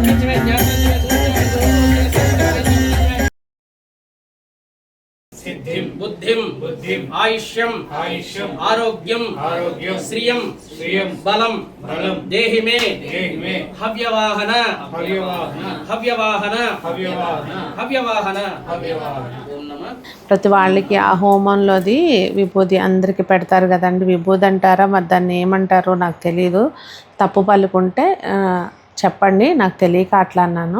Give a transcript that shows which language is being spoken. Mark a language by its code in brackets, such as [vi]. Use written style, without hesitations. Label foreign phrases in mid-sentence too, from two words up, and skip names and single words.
[sa] सिद्धिं बुद्धिं आयुष्यं आरोग्यं श्रियं बलं देहि मे हव्यवाहन [te] ప్రతి వాళ్ళకి ఆ హోమంలోది విభూది అందరికీ పెడతారు కదండి. విభూది అంటారా మరి దాన్ని ఏమంటారో నాకు తెలియదు. తప్పు పలుకుంటే చెప్పండి, నాకు తెలియక అట్లా అన్నాను.